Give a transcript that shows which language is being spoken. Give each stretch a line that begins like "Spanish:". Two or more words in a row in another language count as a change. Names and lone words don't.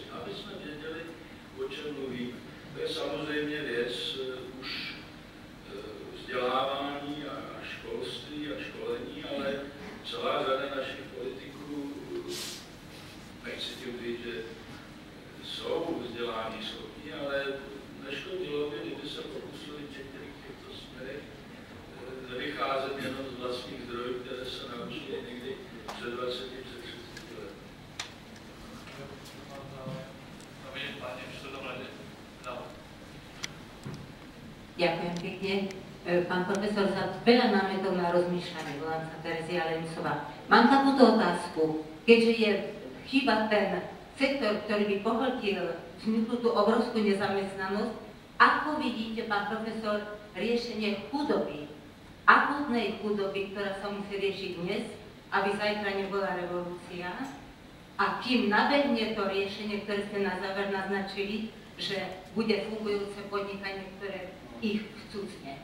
Czech: Aby jsme věděli, o čem mluvíme. To je samozřejmě věc už vzdělávání a školství a školení, ale celá řada našich politiků, nechci tím říct, že jsou vzdělání schopní, ale neškodilo by, kdyby se pokusili v některých těchto směrech nevycházet jenom z vlastních zdrojů, které se naučili někdy před 20, před 30 let.
Slovak: Ďakujem pekne. Pán profesor, za veľa námetov na rozmýšľanie, volám sa Terezia Lenisová. Mám takúto otázku. Keďže je chýba ten sektor, ktorý by pohltil vzniknú tú obrovskú nezamestnanosť, ako vidíte, pán profesor, riešenie chudoby, akútnej chudoby, ktorá sa musí riešiť dnes, aby zajtra nebola revolúcia, a kým nabehne to riešenie, ktoré ste na záver naznačili, že bude fungujúce podnikanie, ktoré ich vcucne.